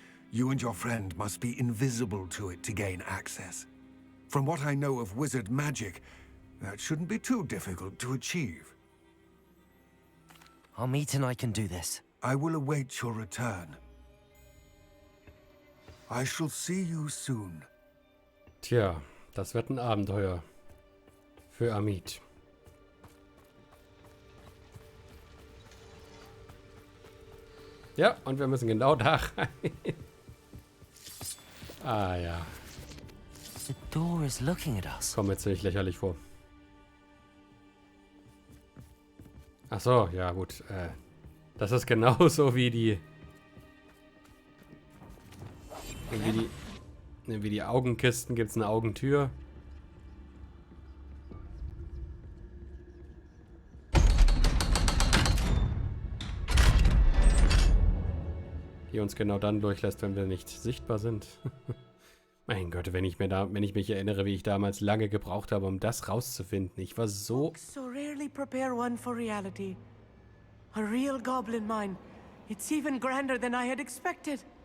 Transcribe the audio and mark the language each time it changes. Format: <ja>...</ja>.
<en>You and your friend must be invisible to it to gain access. From what I know of wizard magic, that shouldn't be too difficult to achieve. Amit and I can do this. I will await your return. I shall see you soon.</en> <de>Tja, das wird ein Abenteuer für Amit. Ja, und wir müssen genau da rein. Ah ja.</de> <en>The door is looking at us.</en> <de>Kommt mir ziemlich lächerlich vor. Ach so, ja gut. Das ist genauso wie die Augenkisten, gibt es eine Augentür. Die uns genau dann durchlässt, wenn wir nicht sichtbar sind. Mein Gott, wenn ich mich erinnere, wie ich damals lange gebraucht habe, um das rauszufinden. Ich war so...</de> <en>So rarely prepare one for reality. A real goblin mine. It's even grander than I had expected.</en>